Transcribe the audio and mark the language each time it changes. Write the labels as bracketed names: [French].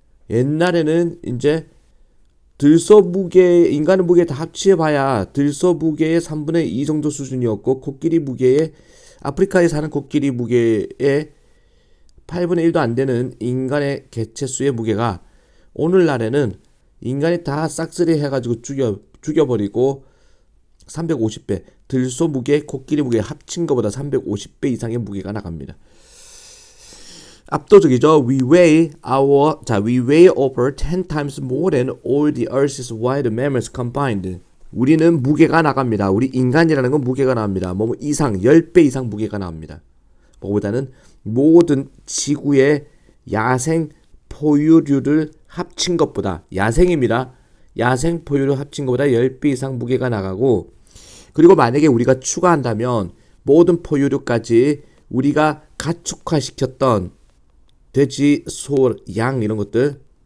[Korean] 옛날에는 이제 들소 무게, 인간의 무게 다 합치해봐야 들소 무게의 3분의 2 정도 수준이었고 코끼리 무게의 아프리카에 사는 코끼리 무게의 8분의 1도 안 되는 인간의 개체수의 무게가 오늘날에는 인간이 다 싹쓸이 해가지고 죽여버리고 350배 들소 무게, 코끼리 무게 합친 것보다 350배 이상의 무게가 나갑니다. 압도적이죠. [English] We weigh over 10 times more than all the Earth's wild mammals combined. [Korean] 우리는 무게가 나갑니다. 우리 인간이라는 건 무게가 나갑니다. 뭐 이상 10배 이상 무게가 나옵니다. 뭐보다는 모든 지구의 야생 포유류를 합친 것보다 야생입니다. 야생 포유류 합친 것보다 10배 이상 무게가 나가고 그리고 만약에 우리가 추가한다면 모든 포유류까지 우리가 가축화시켰던 돼지, 소, 양 이런 것들